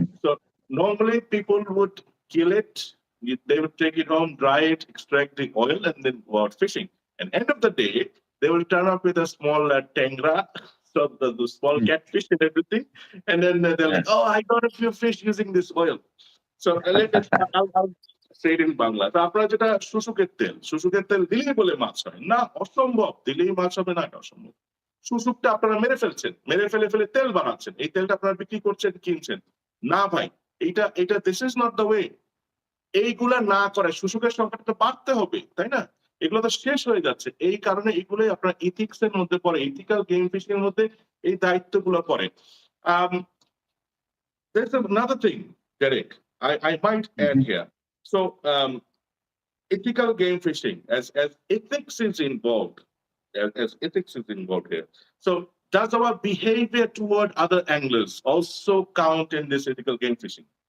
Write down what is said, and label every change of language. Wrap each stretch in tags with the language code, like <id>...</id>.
<en>So normally people would kill it, they would take it home, dry it, extract the oil, and then go out fishing. And end of the day, they will turn up with a small tangra, so the small catfish and everything, and then they're like, "Oh, I got a few fish using this oil." So I'll say it in Bangla.</en> <bn>তো আপনারা যেটা শুশুকের তেল দিলেই বলে মাছ হয় না, অসম্ভব, দিলেই মাছ হবে না, এটা অসম্ভব। শুশুকটা আপনারা মেরে ফেলছেন, মেরে ফেলে তেল বানাচ্ছেন, এই তেলটা আপনারা বিক্রি করছেন, কিনছেন। না ভাই, এটা</bn> <en>This is not the way.</en> <bn>এইগুলা না করে শুশুকের সংখ্যাটা তো বাড়তে হবে, তাই না? এগুলো তো শেষ হয়ে যাচ্ছে। এই কারণে এগুলোই আপনার ইথিক্স এর মধ্যে পড়ে, ইথিক্যাল গেম ফিশিং এর মধ্যে এই দায়িত্বগুলো পড়ে।</bn> <en>There's another thing, Derek, I might add here. So ethical game fishing, as ethics is involved, as ethics is involved here. So does our behavior toward other anglers also count in this ethical game fishing?</en>